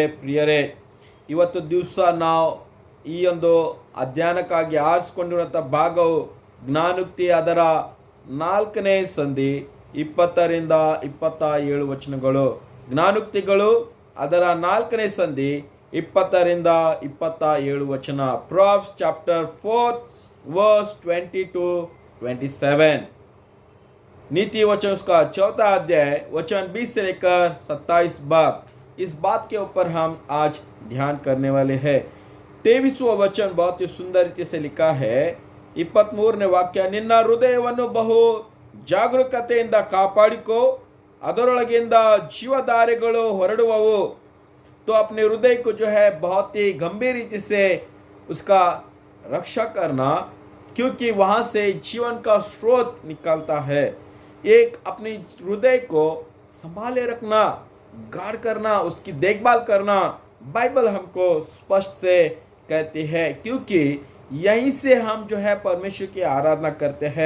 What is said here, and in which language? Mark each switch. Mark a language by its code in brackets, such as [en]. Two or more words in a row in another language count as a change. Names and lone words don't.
[kn] ಪ್ರಿಯರೇ, ಇವತ್ತು ದಿವಸ ನಾವು ಈ ಒಂದು ಅಧ್ಯಯನಕ್ಕಾಗಿ ಆರಿಸಿಕೊಂಡಿರುವಂಥ ಭಾಗವು ಜ್ಞಾನೋಕ್ತಿ ಅದರ 4ನೇ ಸಂಧಿ 20ರಿಂದ 27 ವಚನಗಳು. ಜ್ಞಾನೋಕ್ತಿಗಳು ಅದರ 4ನೇ ಸಂಧಿ 20ರಿಂದ 27 ವಚನ. [en] Proverbs chapter 4 verse 20 to 27. [hi] नीति वचन उसका 4था अध्याय वचन 20 से लेकर 27 बाब. इस बात के ऊपर हम आज ध्यान करने वाले हैं. 23वां वचन बहुत ही सुंदर रीति से लिखा है. [kn] 23ನೇ ವಾಕ್ಯ, ನಿನ್ನ ಹೃದಯವನ್ನು ಬಹು ಜಾಗರೂಕತೆಯಿಂದ ಕಾಪಾಡಿಕೋ, ಅದರೊಳಗಿಂದ ಜೀವಧಾರೆಗಳು ಹೊರಡುವವು. [hi] तो अपने हृदय को जो है बहुत ही गंभीर रीति से उसका रक्षा करना, क्योंकि वहां से जीवन का स्रोत निकलता है. एक अपने हृदय को संभाले रखना, गार्ड करना, उसकी देखभाल करना बाइबल हमको स्पष्ट से कहती है, क्योंकि यहीं से हम जो है परमेश्वर की आराधना करते हैं.